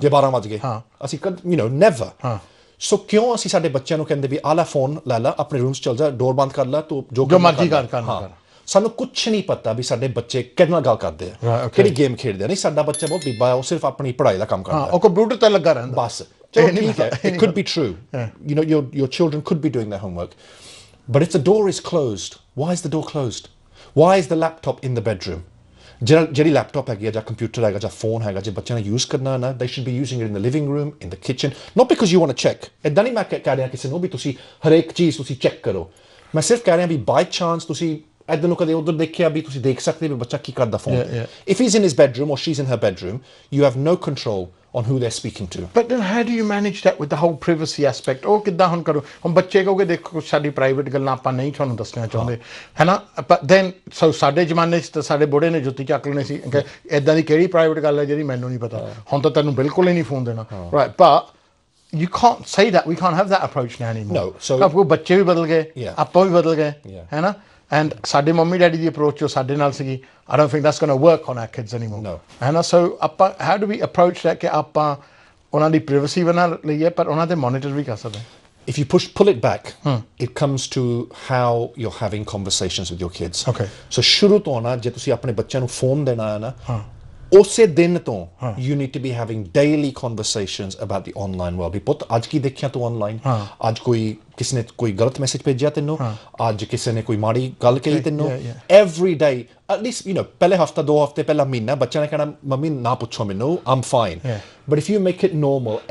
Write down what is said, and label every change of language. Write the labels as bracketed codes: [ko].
[pa] ਜੇ 12 ਵਜ ਗਏ ਅਸੀਂ ਨੈਵਰ ਸੋ ਕਿਉਂ ਅਸੀਂ ਸਾਡੇ ਬੱਚਿਆਂ ਨੂੰ ਕਹਿੰਦੇ ਵੀ ਆਲਾ ਫੋਨ ਲੈ ਲੈ ਆਪਣੇ ਰੂਮ 'ਚ ਚਲ ਜਾ ਡੋਰ ਬੰਦ ਕਰ ਲੈ ਤੂੰ ਜੋ ਮਰਜ਼ੀ ਕਰ ਸਾਨੂੰ ਕੁਝ ਨਹੀਂ ਪਤਾ ਵੀ ਸਾਡੇ ਬੱਚੇ ਕਿਹਦੇ ਨਾਲ ਗੱਲ ਕਰਦੇ ਆ ਕਿਹੜੀ ਗੇਮ ਖੇਡਦੇ ਆ ਨਹੀਂ ਸਾਡਾ ਬੱਚਾ ਬਹੁਤ ਬੀਬਾ ਉਹ ਸਿਰਫ ਆਪਣੀ ਪੜ੍ਹਾਈ ਦਾ ਕੰਮ ਕਰਦਾ ਉਹ ਕੰਪਿਊਟਰ ਤੇ ਲੱਗਾ ਰਹਿੰਦਾ ਬਸ ਚਲੋ ਠੀਕ ਹੈ [en] it could be true your children could be doing their homework but if the door is closed why is the door closed why is the laptop in the bedroom [pa] ਜਿਹੜੀ ਲੈਪਟਾਪ ਹੈਗੀ ਜਾਂ computer ਹੈਗਾ ਜਾਂ phone ਹੈਗਾ ਜੇ ਬੱਚਿਆਂ ਨੇ use ਕਰਨਾ ਨਾ [en] they should be using it in the living room in the kitchen not because you want to check [pa] ਇੱਦਾਂ ਨਹੀਂ ਮੈਂ ਕਹਿ ਰਿਹਾ ਕਿਸੇ ਨੂੰ ਵੀ ਤੁਸੀਂ ਹਰੇਕ ਚੀਜ਼ ਤੁਸੀਂ ਚੈੱਕ ਕਰੋ ਮੈਂ ਸਿਰਫ ਕਹਿ ਰਿਹਾ ਵੀ ਬਾਈ ਚਾਂਸ ਤੁਸੀਂ ਇੱਧਰ ਨੂੰ ਕਦੇ ਉੱਧਰ ਦੇਖਿਆ ਵੀ ਤੁਸੀਂ ਦੇਖ ਸਕਦੇ ਵੀ ਬੱਚਾ ਕੀ ਕਰਦਾ phone [en] if he's in his bedroom or she's in her bedroom you have no control on who they're speaking to but then how do you manage that with the whole privacy aspect [pa] ਉਹ ਕਿੱਦਾਂ ਹੁਣ ਕਰੋ ਹੁਣ ਬੱਚੇ ਕਹੋਗੇ ਦੇਖੋ ਸਾਡੀ private ਗੱਲਾਂ ਆਪਾਂ ਨਹੀਂ ਤੁਹਾਨੂੰ ਦੱਸਣਾ ਚਾਹੁੰਦੇ ਹੈ ਨਾ [en] but then so [pa] ਸਾਡੇ ਜ਼ਮਾਨੇ 'ਚ ਤਾਂ ਸਾਡੇ ਬੁੜੇ ਨੇ ਜੁੱਤੀ ਚੱਕ ਲੈਣੀ ਸੀ ਇੱਦਾਂ ਦੀ ਕਿਹੜੀ ਪ੍ਰਾਈਵੇਟ ਗੱਲ ਹੈ ਜਿਹੜੀ ਮੈਨੂੰ ਨਹੀਂ ਪਤਾ ਹੁਣ ਤਾਂ ਤੈਨੂੰ ਬਿਲਕੁਲ ਹੀ ਨਹੀਂ ਫੋਨ ਦੇਣਾ [en] right but you can't say that we can't have that approach now anymore no so [pa] ਬੱਚੇ ਵੀ ਬਦਲ ਗਏ ਆਪਾਂ ਵੀ ਬਦਲ ਗਏ ਹੈ ਨਾ and ਸਾਡੇ ਮੰਮੀ ਡੈਡੀ ਦੀ ਅਪਰੋਚ ਜੋ ਸਾਡੇ ਨਾਲ ਸੀਗੀ [en] I don't think that's going to work on our kids anymore no [pa] and so ਆਪਾਂ [en] how do we approach that [pa] ਕਿ ਆਪਾਂ ਉਹਨਾਂ ਦੀ ਪ੍ਰਾਈਵੇਸੀ ਬਣਾ ਲਈਏ ਪਰ ਉਹਨਾਂ ਦੇ ਮੋਨੀਟਰ ਵੀ ਕਰ ਸਕਦੇ [en] if you pull it back it comes to how you're having conversations with your kids okay [pa] so ਸ਼ੁਰੂ ਤੋਂ ਨਾ ਜੇ ਤੁਸੀਂ ਆਪਣੇ ਬੱਚਿਆਂ ਨੂੰ ਫੋਨ ਦੇਣਾ ਹੈ ਨਾ ਉਸੇ ਦਿਨ ਤੋਂ [en] you need to be having daily conversations about the online world [pa] ਵੀ ਪੁੱਤ ਅੱਜ ਕੀ ਦੇਖਿਆ ਤੂੰ ਆਨਲਾਈਨ ਅੱਜ ਕਿਸੇ ਨੇ ਕੋਈ ਗਲਤ ਮੈਸੇਜ ਭੇਜਿਆ ਤੈਨੂੰ ਅੱਜ ਕਿਸੇ ਨੇ ਕੋਈ ਮਾੜੀ ਗੱਲ ਕਹੀ ਤੈਨੂੰ [en] every day at least [pa] ਪਹਿਲੇ ਹਫਤਾ 2 ਹਫਤੇ ਪਹਿਲਾ ਮਹੀਨਾ ਬੱਚਿਆਂ ਨੇ ਕਹਿਣਾ ਮੰਮੀ ਨਾ ਪੁੱਛੋ ਮੈਨੂੰ [en] I'm fine but if you make it normal